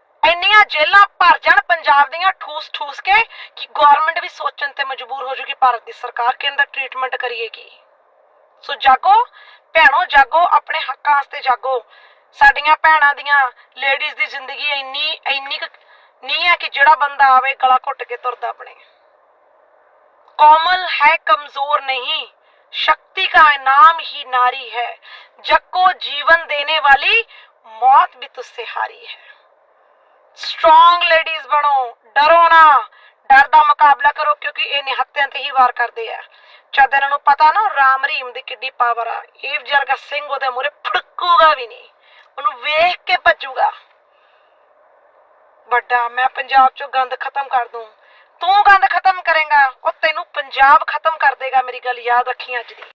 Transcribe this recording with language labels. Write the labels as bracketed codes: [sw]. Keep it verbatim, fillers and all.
[pa] ਇੰਨੀਆਂ ਜੇਲ੍ਹਾਂ ਭਰ ਜਾਣ ਪੰਜਾਬ ਦੀਆਂ ਠੂਸ ਠੂਸ ਕੇ ਕਿ ਗਵਰਨਮੈਂਟ ਵੀ ਸੋਚਣ ਤੇ ਮਜਬੂਰ ਹੋ ਜੂਗੀ, ਭਾਰਤ ਦੀ ਸਰਕਾਰ ਕਿ ਇਹਨਾਂ ਦਾ ਟ੍ਰੀਟਮੈਂਟ ਕਰੀਏ ਕੀ। ਸੋ ਜਾਗੋ ਭੈਣੋ, ਜਾਗੋ, ਆਪਣੇ ਹੱਕਾਂ ਵਾਸਤੇ ਜਾਗੋ। ਸਾਡੀਆਂ ਭੈਣਾਂ ਦੀਆਂ, ਲੇਡੀਜ਼ ਦੀ ਜ਼ਿੰਦਗੀ ਇੰਨੀ ਇੰਨੀ ਕੁ ਨਹੀਂ ਹੈ ਕਿ ਜਿਹੜਾ ਬੰਦਾ ਆਵੇ ਗਲਾ ਘੁੱਟ ਕੇ ਤੁਰਦਾ ਆਪਣੇ। [hi] कोमल है कमजोर नहीं, शक्ति का नाम ही नारी है। जग को जीवन देने वाली मौत भी तुझसे हारी है। [en] strong ladies [hi] बनो, डरो ना, डर का मुकाबला करो, क्योंकि ये निहत्तियां ते ही वार करते हैं। [pa] ਜਦ ਇਹਨਾਂ ਨੂੰ ਪਤਾ ਨਾ ਰਾਮ ਰਹੀਮ ਦੀ ਕਿੱਡੀ ਪਾਵਰ ਆ, ਇਹ ਵਰਗਾ ਸਿੰਘ ਉਹਦੇ ਮੂਹਰੇ ਫੜਕੂਗਾ ਵੀ ਨਹੀਂ, ਉਹਨੂੰ ਵੇਖ ਕੇ ਭੱਜੂਗਾ। ਵੱਡਾ ਮੈਂ ਪੰਜਾਬ ਚੋਂ ਗੰਦ ਖਤਮ ਕਰ ਦੂੰ, ਤੂੰ ਗੰਦ ਖਤਮ ਕਰੇਗਾ, ਉਹ ਤੈਨੂੰ ਪੰਜਾਬ ਖਤਮ ਕਰ ਦੇਗਾ। ਮੇਰੀ ਗੱਲ ਯਾਦ ਰੱਖੀ ਅੱਜ ਦੀ।